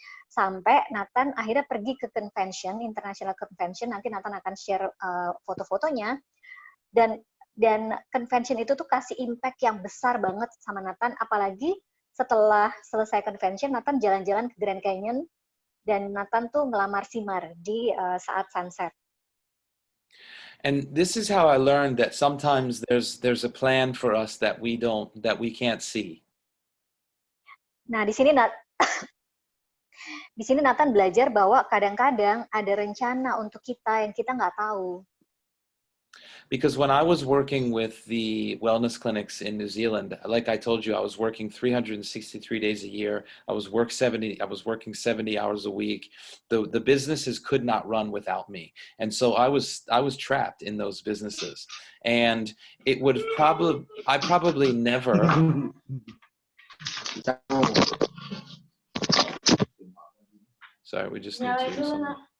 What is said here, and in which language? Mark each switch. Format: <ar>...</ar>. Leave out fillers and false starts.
<id>Sampai Nathan akhirnya pergi ke convention, international convention, nanti Nathan akan share foto-fotonya, dan convention itu tuh kasih impact yang besar banget sama Nathan, apalagi setelah selesai convention, Nathan jalan-jalan ke Grand Canyon, dan Nathan tuh ngelamar Simar di saat sunset.</id> <en>And this is how I learned that sometimes there's a plan for us that we can't see.</en> <id>Nah, di sini Nathan belajar bahwa kadang-kadang ada rencana untuk kita yang kita nggak tahu.</id> <en>Because when I was working with the wellness clinics in New Zealand, like I told you, I was working 363 days a year. I was working 70 hours a week. The businesses could not run without me. And so I was trapped in those businesses. And I probably never Sorry, we just need to do something.</en>